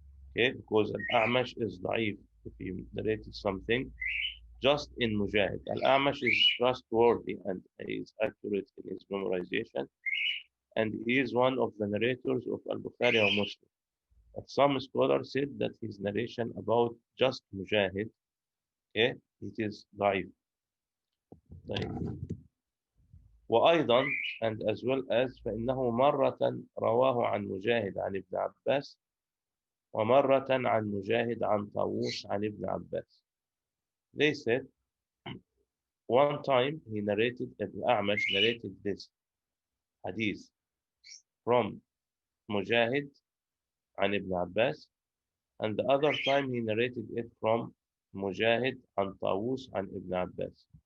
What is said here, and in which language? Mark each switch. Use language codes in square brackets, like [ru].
[en] Okay, because Al-A'mash is ضعيف. If he narrated something just in Mujahid, Al-A'mash is trustworthy and he is accurate in his memorization, and he is one of the narrators of Al-Bukhari or Muslim. But some scholars said that his narration about just Mujahid, okay, it is ضعيف. [ar] وأيضا, [en] and as well as, [ar] فإنه مرة رواه عن مجاهد عن ابن عباس ومرة عن مجاهد عن طاووس عن ابن عباس. [en] They said one time he narrated, Ibn A'mash narrated this hadith from Mujahid and Ibn Abbas, and the other time he narrated it from Mujahid and Tawus and Ibn Abbas.